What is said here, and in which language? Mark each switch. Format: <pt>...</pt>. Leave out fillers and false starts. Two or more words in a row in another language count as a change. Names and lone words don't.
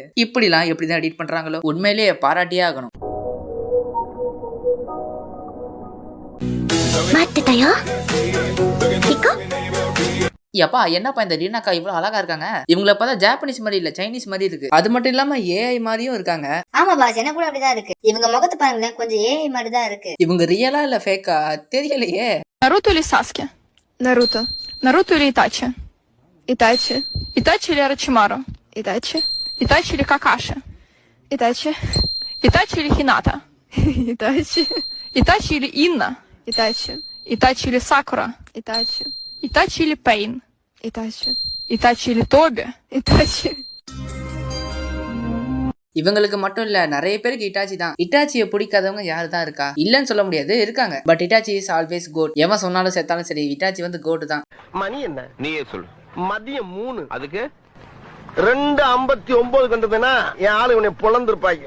<ta>இப்படிலாம் எப்படிதான் எடிட் பண்றாங்களோ, உண்மையிலேயே பாராட்டியே ஆகணும். எப்பா என்னப்பா இந்த ரீனாக்கா இவ்வளவு அழகா இருக்காங்க. இவங்கள பார்த்தா ஜாப்பனீஸ் மாதிரி இல்ல, சைனீஸ் மாதிரி இருக்கு. அது மட்டும் இல்லாம ஏஐ மாதிரியும் இருக்காங்க. ஆமா பாஸ், எனக்கு கூட அப்படிதான் இருக்கு. இவங்க முகத்தை பாருங்களேன், கொஞ்சம் ஏஐ மாதிரி தான் இருக்கு. இவங்க ரியலா இல்ல ஃபேக்கா தெரியலையே.</ta> <ru>Наруто или Саске? Наруто. Наруто или Итачи? Итачи. Итачи или Орочимару? Итачи. Итачи или Какаши? Итачи. Итачи или Хината? Итачи. Итачи или Инна? Итачи. Итачи или Сакура? Итачи. Итачи или Пейн? Итачи. Итачи или Тоби? Итачи.</ru> <ta>இவங்களுக்கு மட்டும் இல்ல, நிறைய பேருக்கு இட்டாச்சி தான். இட்டாச்சியை பிடிக்காதவங்க யாரு தான் இருக்கா? இல்லன்னு சொல்ல முடியாது, இருக்காங்க. பட் இட்டாச்சி</ta> <en>is always GOAT.</en> <ta>எவன் சொன்னாலும் செத்தாலும் சரி, இட்டாச்சி வந்து கோட் தான். மணி என்ன? நீயே சொல்லு. மதியம் 3. அதுக்கு 2:59 கண்டதுன்னா என் ஆளு இவனை பொழந்திருப்பாங்க.</ta>